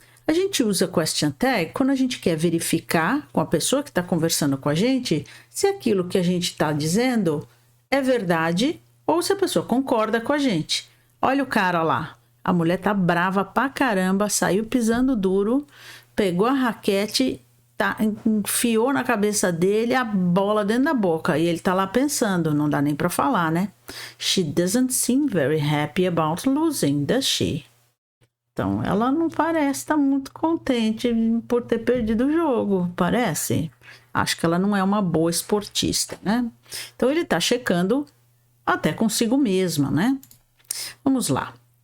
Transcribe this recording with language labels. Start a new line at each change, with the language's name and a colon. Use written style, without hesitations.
Portuguese: A gente usa question tag quando a gente quer verificar com a pessoa que está conversando com a gente se aquilo que a gente está dizendo é verdade ou se a pessoa concorda com a gente. Olha o cara lá. A mulher tá brava pra caramba, saiu pisando duro, pegou a raquete, enfiou na cabeça dele a bola dentro da boca. E ele tá lá pensando, não dá nem pra falar, né?
English: She doesn't seem very happy about losing, does she?
Portuguese: Então, ela não parece estar muito contente por ter perdido o jogo, parece. Acho que ela não é uma boa esportista, né? Então, ele tá checando até consigo mesma, né? Vamos lá.